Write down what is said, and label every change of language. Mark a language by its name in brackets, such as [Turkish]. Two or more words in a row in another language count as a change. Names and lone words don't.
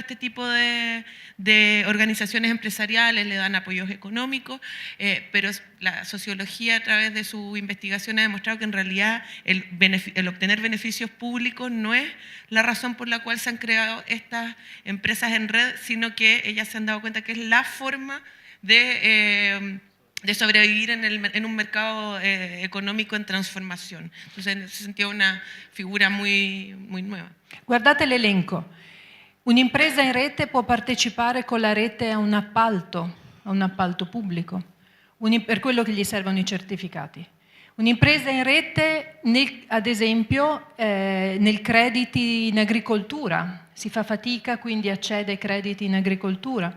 [Spanish] este tipo de organizaciones empresariales, le dan apoyos económicos, pero la sociología a través de su investigación ha demostrado que en realidad el obtener beneficios públicos no es la razón por la cual se han creado estas empresas en red, sino que ellas se han dado cuenta que es la forma de sobrevivir en un mercado económico en transformación. Entonces, en ese sentido, una figura muy, muy nueva. [Italian] Guardate l'elenco. Un'impresa in rete può partecipare con la rete a un appalto pubblico, per quello che gli servono i certificati. Un'impresa in rete, ad esempio, nel crediti in agricoltura, si fa fatica, quindi accede ai crediti in agricoltura.